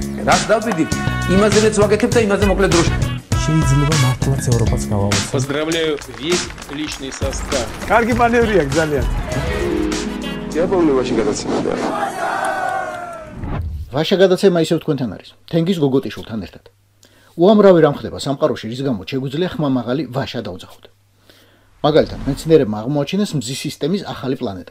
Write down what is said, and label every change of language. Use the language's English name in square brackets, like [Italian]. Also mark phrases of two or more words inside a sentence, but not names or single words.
[Georgian] დას დავიდით, იმაზეც ვაკეთებ და იმაზე მოკლედ დროში. შეიძლება მართლაც ევროპაც გავავოცოთ. [Russian] Поздравляю весь личный состав. [Georgian] კარგი მანევრია ძალიან. იაპონიაში გადაცემდა. ვაშა გადაცემა ისევ თქვენთან არის. თენგის გოგოტიშვილთან ერთად. უამრავი რამ ხდება სამყაროში, რის გამოც შეგვიძლია ხმამაღალი ვაშა დავძახოთ. მაგალითად, მეცნიერებმა აღმოაჩინეს მზის სისტემის ახალი პლანეტა.